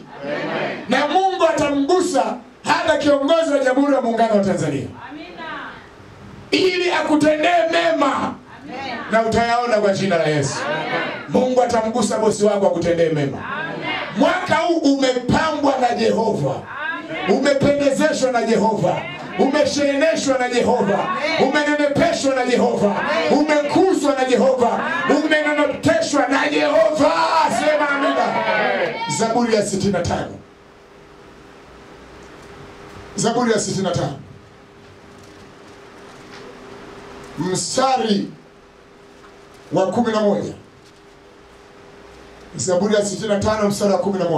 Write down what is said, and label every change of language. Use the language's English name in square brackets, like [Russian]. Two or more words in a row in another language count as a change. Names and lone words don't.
[Swahili] Na Mungu atamgusa hata kiongozi wa Jamhuri ya Muungano wa Tanzania. Ili akutendee mema. Na utayaona kwa jina la Yesu. Mungu atamgusa bosi wako akutendee mema. Mwaka huu umepambwa na Jehova. Umependezeshwa na Jehova. Umesheneshwa na Jehova. Umenenepeshwa na Jehova. Umekuzwa na Jehova. Umenenepeshwa na Jehova. Sema amina. Zaburi ya 65. Zaburi ya 65. Mstari wa 11. Zaburi ya 65 mstari wa 11.